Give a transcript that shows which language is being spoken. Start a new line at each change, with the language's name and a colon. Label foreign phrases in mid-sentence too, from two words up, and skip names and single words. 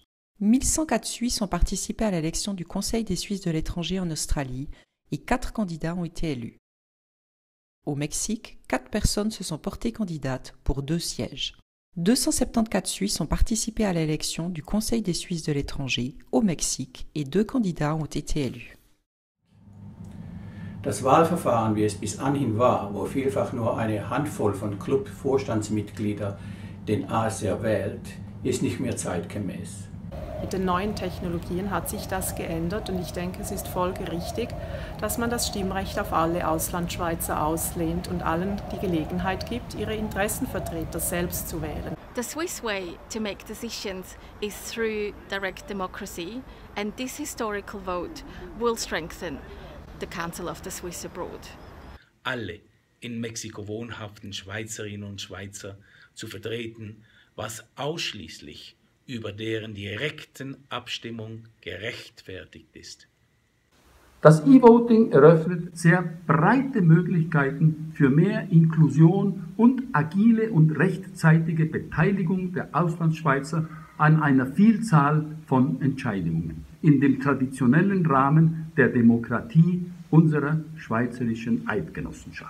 French: 1104 Suisses ont participé à l'élection du Conseil des Suisses de l'étranger en Australie et 4 candidats ont été élus. Au Mexique, 4 personnes se sont portées candidates pour 2 sièges. 274 Suisses ont participé à l'élection du Conseil des Suisses de l'étranger au Mexique et 2 candidats ont été élus.
German: Das Wahlverfahren, wie es bis anhin war, wo vielfach nur eine Handvoll von Club-Vorstandsmitgliedern den ASR wählt, ist nicht mehr zeitgemäß. Mit den neuen Technologien hat sich das geändert und ich denke, es ist folgerichtig, dass man das Stimmrecht auf alle Auslandschweizer auslehnt und allen die Gelegenheit gibt, ihre Interessenvertreter selbst zu wählen.
English: The Swiss way to make decisions is through direct democracy, and this historical vote will strengthen the Council of the Swiss Abroad.
German: Alle in Mexiko wohnhaften Schweizerinnen und Schweizer zu vertreten, was ausschließlich über deren direkten Abstimmung gerechtfertigt ist. Das E-Voting eröffnet sehr breite Möglichkeiten für mehr Inklusion und agile und rechtzeitige Beteiligung der Auslandsschweizer an einer Vielzahl von Entscheidungen in dem traditionellen Rahmen der Demokratie unserer schweizerischen Eidgenossenschaft.